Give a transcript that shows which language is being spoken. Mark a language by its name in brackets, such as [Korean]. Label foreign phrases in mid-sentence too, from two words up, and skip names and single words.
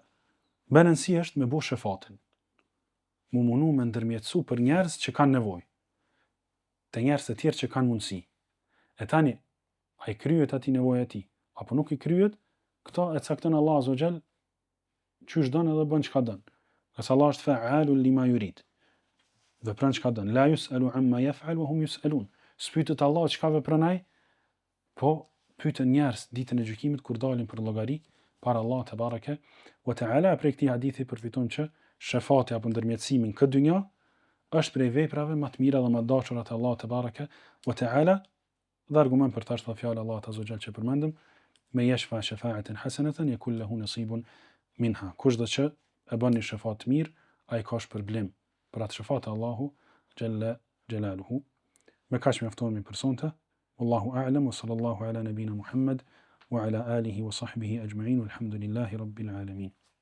[Albanian] Balanci është me bo shefatin. Mu munu me ndërmjetësu për njerëz që kanë nevojë. Te njerëz të tjerë që kanë mundësi. E tani, a i kryet ati nevoja ti, apo nuk i kryet, këto e cakton Allah [Arabic] عز وجل [Albanian] qysh don edhe bën çka don. Qase Allah është [Arabic] فعال لما يريد. [Albanian] Vepron çka don. [Arabic] لا يسأل عما يفعل وهم يسألون. [Albanian] Spytet Allah çka vepron ai, po pyeten njerëz ditën e gjykimit kur dalin për llogari para Allah [Arabic] تبارك وتعالى. [Albanian] Prej këtij hadithi përfiton që shefati apo ndërmjetësimi në këtë dynjë është prej veprave më të mira dhe më të dashura te Allah [Arabic] تبارك وتعالى. [Albanian] Dhe argument për tash fjalë Allah [Arabic] عز وجل [Albanian] që përmendëm, [Arabic] من يشفع شفاعة حسنة يكن له نصيب منها. [Albanian] Kushdo që e bën një shefat mirë, ai ka shpërblim për atë shefat e Allahu [Arabic] جل جلاله. [Albanian] Me kaq mjaftohemi për sonte. [Arabic] والله أعلم وصلى الله على نبينا محمد وعلى آله وصحبه أجمعين والحمد لله رب العالمين.